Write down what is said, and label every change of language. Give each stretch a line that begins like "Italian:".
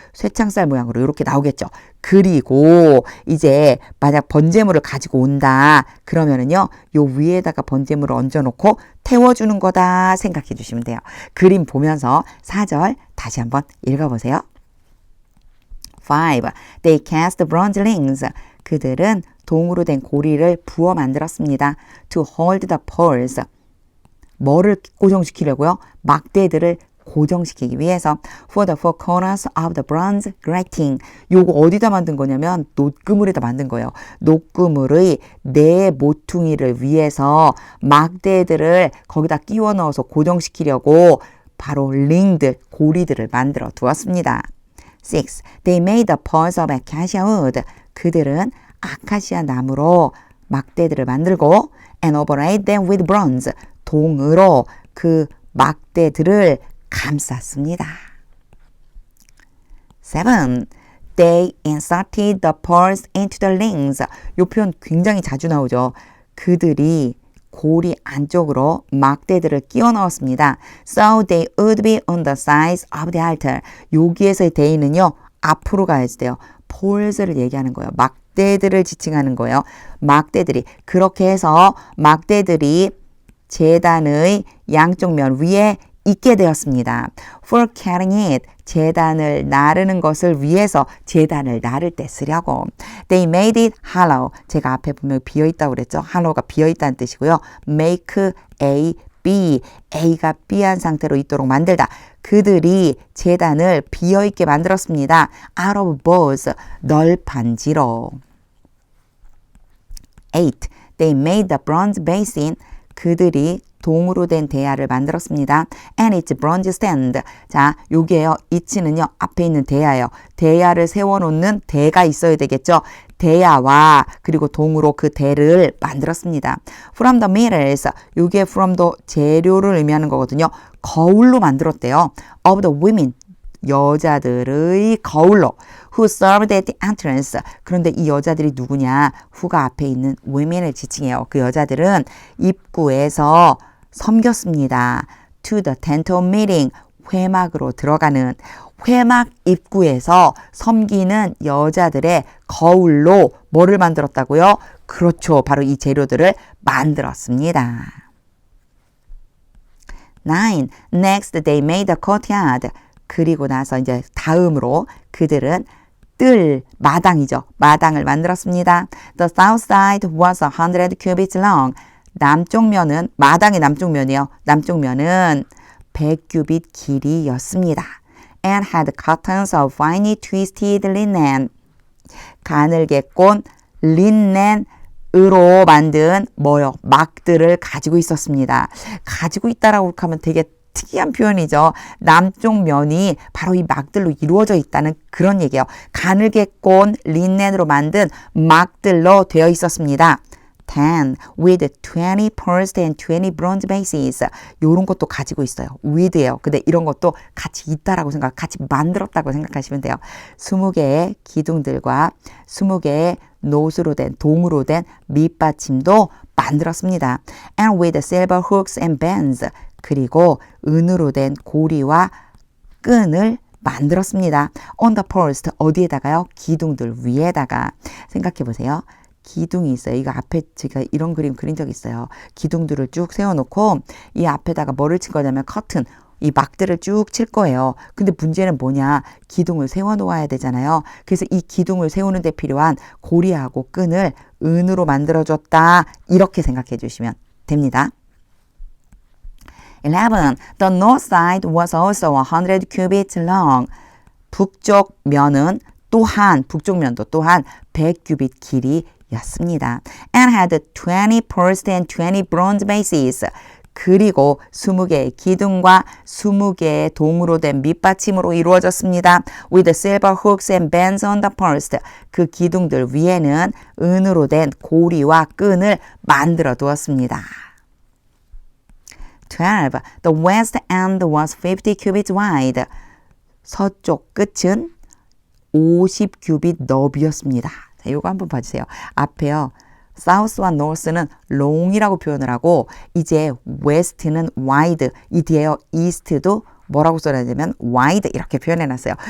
Korean: 쇠창살 모양으로 이렇게 나오겠죠. 그리고 이제 만약 번제물을 가지고 온다 그러면은요, 요 위에다가 번제물을 얹어놓고 태워주는 거다 생각해 주시면 돼요. 그림 보면서 4절 다시 한번 읽어보세요.
English: 5. They cast bronze rings.
Korean: 그들은 동으로 된 고리를 부어 만들었습니다.
English: To hold the poles.
Korean: 뭐를 고정시키려고요? 막대들을 고정시키기 위해서
English: for the four corners of the bronze grating.
Korean: 요거 어디다 만든 거냐면 녹그물에다 만든 거예요. 녹그물의 4 모퉁이를 위해서 막대들을 거기다 끼워 넣어서 고정시키려고 바로 링들, 고리들을 만들어 두었습니다. 6.
English: They made the poles of acacia wood.
Korean: 그들은 아카시아 나무로 막대들을 만들고
English: and overlaid them with bronze.
Korean: 동으로 그 막대들을 감쌌습니다. 7.
English: They inserted the poles into the rings.
Korean: 이 표현 굉장히 자주 나오죠. 그들이 고리 안쪽으로 막대들을 끼워 넣었습니다.
English: So they would be on the sides of the altar.
Korean: 여기에서의 they는요. 앞으로 가야지 돼요. poles를 얘기하는 거예요. 막대들을 지칭하는 거예요. 막대들이. 그렇게 해서 막대들이 제단의 양쪽 면 위에 있게 되었습니다.
English: For carrying it,
Korean: 제단을 나르는 것을 위해서 제단을 나를 때 쓰려고.
English: They made it hollow.
Korean: 제가 앞에 보면 비어있다고 그랬죠. hollow가 비어있다는 뜻이고요. make A, B, A가 B한 상태로 있도록 만들다. 그들이 제단을 비어있게 만들었습니다.
English: out of boards, 널판지로. 8. They made the bronze basin.
Korean: 그들이 동으로 된 대야를 만들었습니다.
English: And its bronze stand.
Korean: 자, 요게요. 이치는요. 앞에 있는 대야예요. 대야를 세워놓는 대가 있어야 되겠죠. 대야와 그리고 동으로 그 대를 만들었습니다.
English: From the metals.
Korean: 요게 from the 재료를 의미하는 거거든요. 거울로 만들었대요.
English: Of the women.
Korean: 여자들의 거울로.
English: Who served at the entrance.
Korean: 그런데 이 여자들이 누구냐? who가 앞에 있는 women을 지칭해요. 그 여자들은 입구에서 섬겼습니다.
English: To the tent of meeting.
Korean: 회막으로 들어가는 회막 입구에서 섬기는 여자들의 거울로 뭐를 만들었다고요? 그렇죠. 바로 이 재료들을 만들었습니다. 9.
English: Next they made a courtyard.
Korean: 그리고 나서 이제 다음으로 그들은 뜰, 마당이죠. 마당을 만들었습니다.
English: The south side was 100 cubits long.
Korean: 남쪽 면은, 마당의 남쪽 면이요. 남쪽 면은 100규빗 길이였습니다.
English: And had curtains of finely twisted linen.
Korean: 가늘게 꼰 린넨으로 만든 뭐요? 막들을 가지고 있었습니다. 가지고 있다라고 하면 되게 특이한 표현이죠. 남쪽 면이 바로 이 막들로 이루어져 있다는 그런 얘기예요. 가늘게 꼰 린넨으로 만든 막들로 되어 있었습니다. 10.
English: With 20 pearls and 20 bronze bases.
Korean: 이런 것도 가지고 있어요. with예요. 근데 이런 것도 같이 있다라고 같이 만들었다고 생각하시면 돼요. 20개의 기둥들과 20개의 노수로 된, 동으로 된 밑받침도 만들었습니다.
English: And with silver hooks and bands.
Korean: 그리고 은으로 된 고리와 끈을 만들었습니다.
English: On the post.
Korean: 어디에다가요? 기둥들 위에다가. 생각해 보세요. 기둥이 있어요. 이거 앞에 제가 이런 그림 그린 적 있어요. 기둥들을 쭉 세워놓고 이 앞에다가 뭐를 친 거냐면 커튼, 이 막들을 쭉 칠 거예요. 근데 문제는 뭐냐? 기둥을 세워놓아야 되잖아요. 그래서 이 기둥을 세우는 데 필요한 고리하고 끈을 은으로 만들어줬다. 이렇게 생각해 주시면 됩니다. 11.
English: The north side was also 100 cubits long.
Korean: 북쪽 면은 또한, 북쪽 면도 또한 100규빗 길이였습니다.
English: And had 20 pearls and 20 bronze bases.
Korean: 그리고 20개의 기둥과 20개의 동으로 된 밑받침으로 이루어졌습니다.
English: With silver hooks and bands on the post.
Korean: 그 기둥들 위에는 은으로 된 고리와 끈을 만들어 두었습니다. 12.
English: The west end was 50 cubits wide.
Korean: 서쪽 끝은 50규빗 너비였습니다. 자, 이거 한번 봐주세요. 앞에요. South와 North는 long이라고 표현을 하고 이제 West는 wide, 이 뒤에요. East도 뭐라고 써야되냐면 wide 이렇게 표현해놨어요.